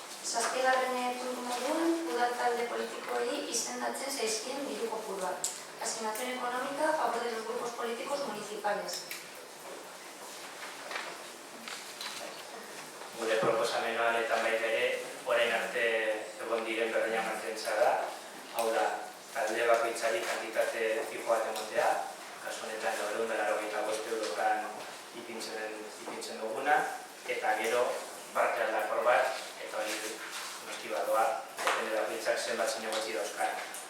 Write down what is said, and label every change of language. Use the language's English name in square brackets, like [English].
[Basque] Zazpigarren puntu moduan, udal talde politikoei izendatzen zaizkien diru kopuruak. [Spanish] Asignación económica a favor de los grupos políticos municipales. [Basque] Gure proposamenoan eta baita ere, orain arte egon diren berdina mantentzea da. Hau da, talde bakoitzari kantitate fijo bat emotea, kasu honetan 985 eurotan ipintzen duguna, eta gero parte aldakor bat, eta hori noski badoa, depende bakoitzak zenbat zinegotzi dauzkan.